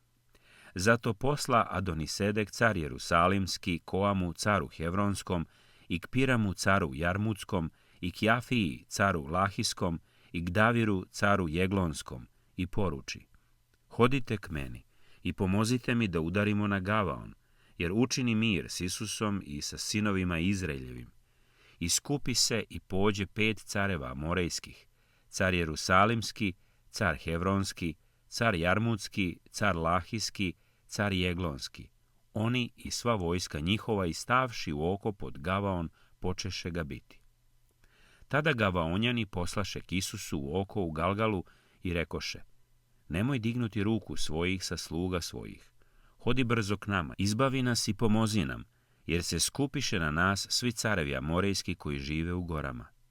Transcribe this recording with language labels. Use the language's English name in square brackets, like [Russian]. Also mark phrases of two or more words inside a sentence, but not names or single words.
[Serbian] Zato posla Adonisedek, car Jerusalimski, Koamu, caru Hevronskom, i k Piramu, caru Jarmutskom, i k Jafiji, caru Lahiskom, i k Daviru, caru Jeglonskom, i poruči: hodite k meni i pomozite mi da udarimo na Gavaon, jer učini mir s Isusom i sa sinovima Izraeljevim. I skupi se i pođe 5 careva amorejskih, car Jerusalimski, car Hevronski, car Jarmutski, car Lahiski, car Jeglonski. Oni i sva vojska njihova, i stavši u oko pod Gavaon, počeše ga biti. Tada Gavaonjani poslaše k Isusu u oko u Galgalu i rekoše: nemoj dignuti ruku svojih sa sluga svojih. Hodi brzo k nama, izbavi nas i pomozi nam, jer se skupiše na nas svi carevi amorejski koji žive u gorama.